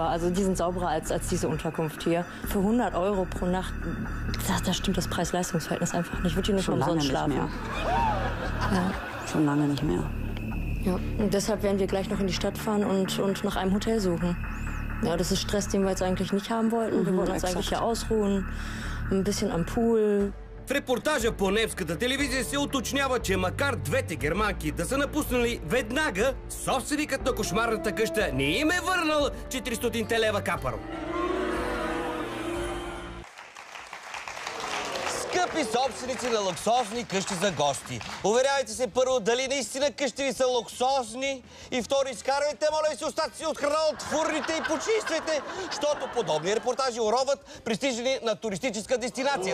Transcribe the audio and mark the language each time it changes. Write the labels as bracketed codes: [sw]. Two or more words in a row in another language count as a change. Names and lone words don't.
[de] Also die sind sauberer als diese Unterkunft hier. Für 100 € pro Nacht, da stimmt das Preis-Leistungs-Verhältnis einfach nicht. Ich würde hier nicht umsonst schlafen. Ja. Schon lange nicht mehr. Ja, und deshalb werden wir gleich noch in die Stadt fahren und nach einem Hotel suchen. Ja, das ist Stress, den wir jetzt eigentlich nicht haben wollten. Wir wollten uns eigentlich hier ausruhen, ein bisschen am Pool. [bg] В репортажа по немската телевизия се уточнява, че макар двете германки да са напуснали веднага, собственикът на кошмарната къща не им е върнал 400 лева капаро. Скъпи собственици на луксозни къщи за гости, уверявайте се първо дали наистина къщи ви са луксозни и второ изкарвайте, моля ви се, остатъци от храна от фурните и почиствайте, защото подобни репортажи уроват пристижени на туристическа дестинация.